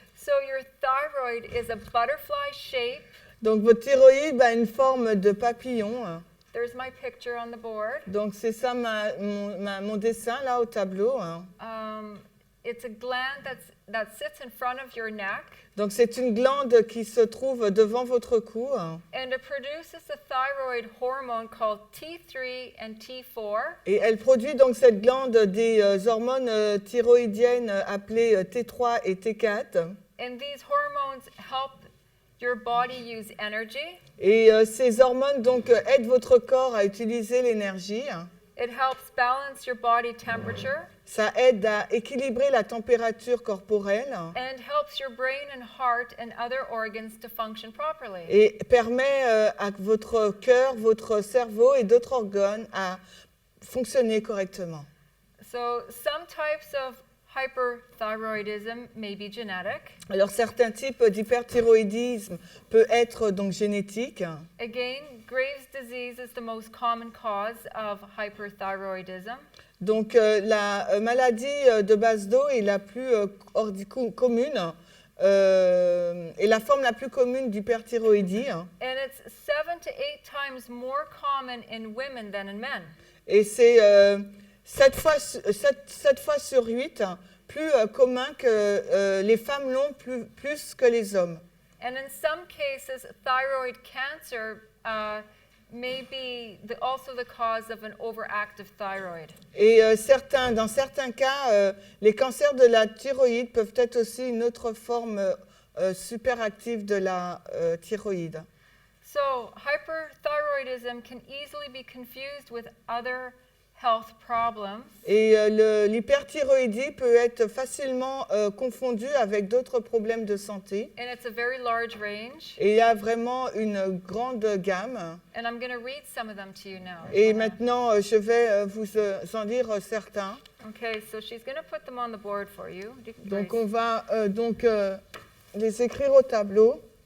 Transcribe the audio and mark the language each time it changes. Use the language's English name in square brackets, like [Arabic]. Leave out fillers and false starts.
[English] So your thyroid is a butterfly shape. [French] Donc votre thyroïde a une forme de papillon. [English] There's my picture on the board. [French] Donc c'est ça mon dessin là au tableau. [English] It's a gland that sits in front of your neck. [French] Donc c'est une glande qui se trouve devant votre cou. [English] And it produces a thyroid hormone called T3 and T4. [French] Et elle produit donc cette glande des hormones thyroïdiennes appelées T3 et T4. [English] And these hormones help your body use energy. [French] Et ces hormones donc aident votre corps à utiliser l'énergie. [English] It helps balance your body temperature. [French] Ça aide à équilibrer la température corporelle. [English] And helps your brain and heart and other organs to function properly. [French] Et permet à votre cœur, votre cerveau et d'autres organes à fonctionner correctement. [English] So some types of hyperthyroidism may be genetic. [French] Alors certains types d'hyperthyroïdisme peut être donc génétique. [English] Again, Graves' disease is the most common cause of hyperthyroidism. [French] Donc la maladie de base d'eau est la plus commune et la forme la plus commune d'hyperthyroïdie. [English] And it's 7 to 8 times more common in women than in men. [French] Et c'est 7 fois sur 8 plus commun que les femmes l'ont plus que les hommes. [English] And in some cases, thyroid cancer may be also the cause of an overactive thyroid. [French] Et dans certains cas, les cancers de la thyroïde peuvent être aussi une autre forme superactive de la thyroïde. [English] So hyperthyroidism can easily be confused with other health problems. [French] Et l'hyperthyroïdie peut être facilement confondue avec d'autres problèmes de santé. [English] And it's a very large range. [French] Et il y a vraiment une grande gamme. [English] And I'm going to read some of them to you now. [French] Et maintenant, je vais vous en lire certains. [English] Okay, so she's going to put them on the board for you. [French] Donc on va les écrire au tableau.